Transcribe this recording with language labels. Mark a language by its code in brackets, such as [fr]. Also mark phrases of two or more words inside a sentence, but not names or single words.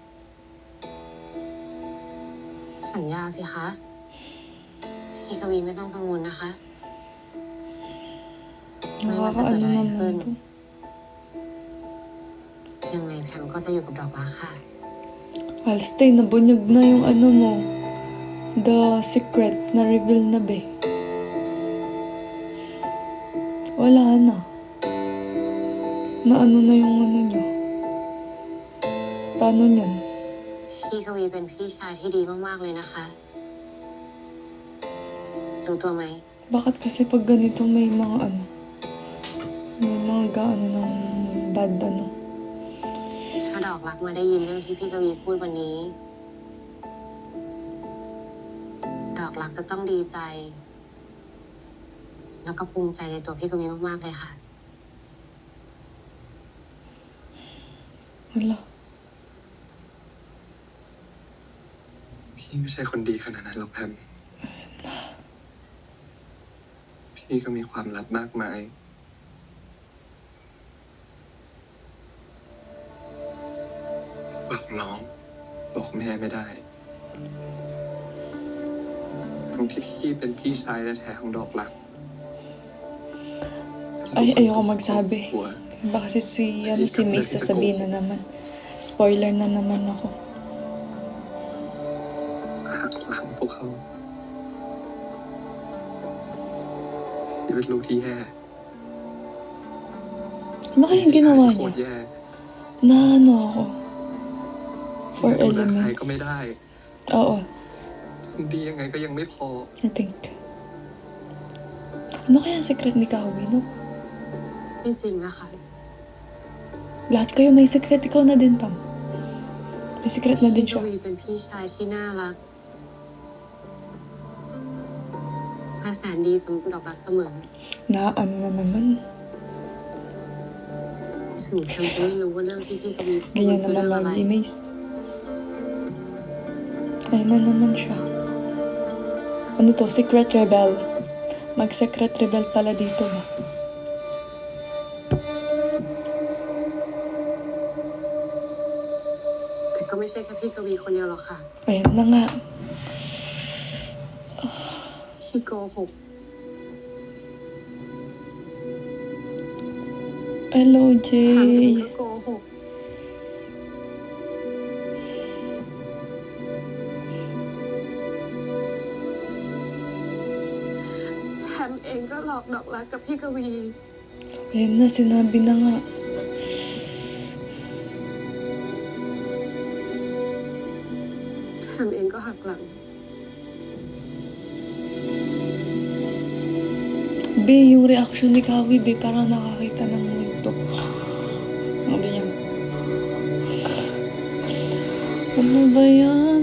[th] สัญญาสิคะ พี่กวีไม่ต้องกังวลนะคะ ไม่ว่าจะเกิด [tl] Nakakaano [th] อะไร [tl] naman [th] ขึ้น [tl] to. [th] ยังไงแพมก็จะอยู่กับดอกรักค่ะ [en] I'll stay. [tl] Nabunyag na yung ano mo. [en] The secret [tl] na reveal na be. Wala na. Na ano na yung ano nyo. Paano nyan? [th] พี่กวีเป็นพี่ชายที่ดีมากๆเลยนะคะ รู้ตัวไหม [tl] Bakit kasi pag ganito may mga ano, May mga gaano ng bad ano. [th] ถ้าดอกรักมาได้ยินเรื่องที่พี่กวีพูดวันนี้ ดอกรักจะต้องดีใจ แล้วก็ภูมิใจในตัวพี่กวีมากๆเลยค่ะ [tl] Wala. [th] พี่ไม่ใช่คนดีขนาดนั้นหรอกแพม พี่ก็มีความลับมากมาย บอกน้อง บอกแม่ไม่ได้ทั้งที่พี่เป็นพี่ชายแท้ๆของดอกรัก [tl] Ay, ayoko magsabi. [th] หัว [tl] Baka si May sasabihin na naman. Spoiler na naman ako. [th] หักหลังพวกเขาพี่เป็นลูกที่แย่ [tl] Ano kayang ginawa [th] โค [tl] niya? [th] ตรแย่ [tl] Na ano ako? Four [th] ดูแลใคร [en] elements. [th] ก็ไม่ได้ [tl] Oo, [th] ดียังไงก็ยังไม่พอ [en] I think. [tl] Ano kaya ang secret ni Kawi, no? [th] ไม่จริงนะคะ [tl] Lahat kayo may secret. Ikaw na din, Pam. May secret na din [th] พี่ก [tl] siya. [th] วีเป็นพี่ชายที่น่ารักและแสนดีสำหรับดอกรักเสมอ [tl] Na ano na naman. [th] ถึงฉันจะไม่รู้ว่าเรื่องที่พี่กวีพูด [tl] Ganyan [th] คือ [tl] naman [th] เรื่องอะไร [tl] lagi, Mace. Ayun na naman siya. Ano to? Secret Rebel. Mag-secret rebel pala dito, Max. [th] แต่ก็ไม่ใช่แค่พี่กวีคนเดียวหรอกค่ะ [tl] Ayan na nga. [th] ที่โกหก [tl] Hello, [th] ถามจริง [tl] Jay. [th] ก็โกหกแฮมเองก็หลอกดอกรักกับพี่กวี [tl] Ayan na, sinabi na nga. [th] แฮมเองก็หักหลัง [tl] Be, yung reaction ni Kawi, Be, parang nakakita ng multo. Ano yan? Ano ba yan?